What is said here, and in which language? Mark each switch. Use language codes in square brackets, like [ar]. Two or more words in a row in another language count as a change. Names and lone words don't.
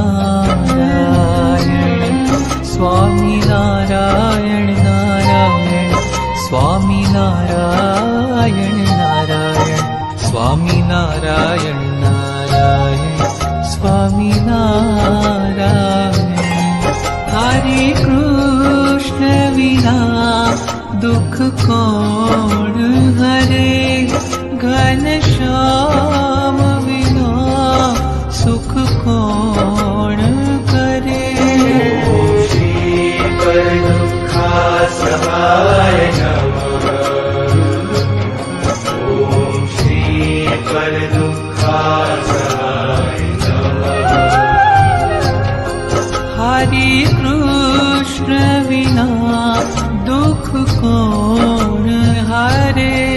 [hi] नारायण स्वामी नारायण नारायण स्वामी नारायण नारायण स्वामी नारायण नारायण स्वामी नारायण हरे कृष्ण विना दुख कौन हरे घनश्याम विना सुख कौन करे [sa] श्री पर दुःखासहाय नमः ओम श्री पर दुःखासहाय नमः [hi] हरे कृष्ण विना दुख कौन हरे